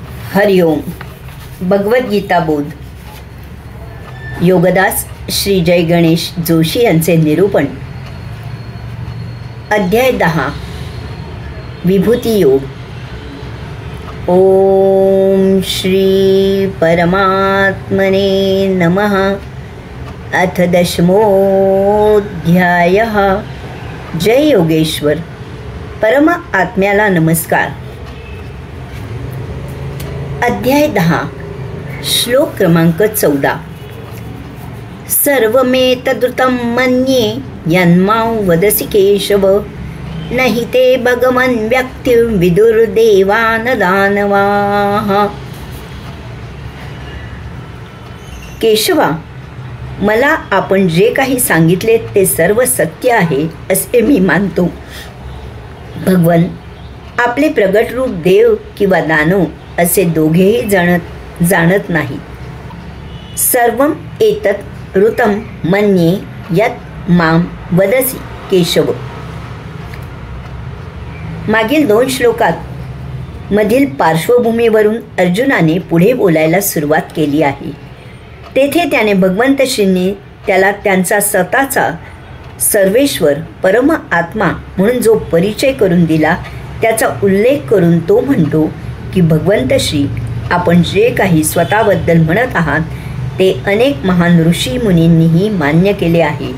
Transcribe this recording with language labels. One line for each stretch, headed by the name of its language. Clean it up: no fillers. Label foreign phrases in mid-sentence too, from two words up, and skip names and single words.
Marathi: हरिओम. भगवद्गीता बोध. योगदास श्री जय गणेश जोशी यांचे निरूपण. अध्याय 10. विभूती योग.
Sanskrit: ओम श्री परमात्मने नमः. अथ 10मोऽध्यायः.
Marathi: जय योगेश्वर. परम आत्म्याला नमस्कार. अध्याय 10. श्लोक क्रमांक 14.
Sanskrit: सर्वमेतदृतं मन्ये यन्मां वदसि केशव, नहि ते भगवन् व्यक्तिं विदुर्देवान् दानवाः.
Marathi: केशवा, मला आपण जे काही सांगितले ते सर्व सत्य आहे असे मी मानतो. भगवन आपले प्रगट रूप देव किंवा दानव असे दोघेही जाणत नाही.
Sanskrit: सर्वम एतत् ऋतं मन्ये यत् मां वदसि केशव.
Marathi: मागील 2 श्लोकात मधील पार्श्वभूमीवरून अर्जुनाने पुढे बोलायला सुरुवात केली आहे. तेथे त्याने भगवंत श्रींनी त्याला त्यांचा स्वतःचा सर्वेश्वर परम आत्मा म्हणून जो परिचय करून दिला त्याचा उल्लेख करून तो म्हणतो की भगवंत श्री, आपण जे काही स्वतःबद्दल म्हणत आहात ते अनेक महान ऋषी मुनींनीही मान्य केले आहे.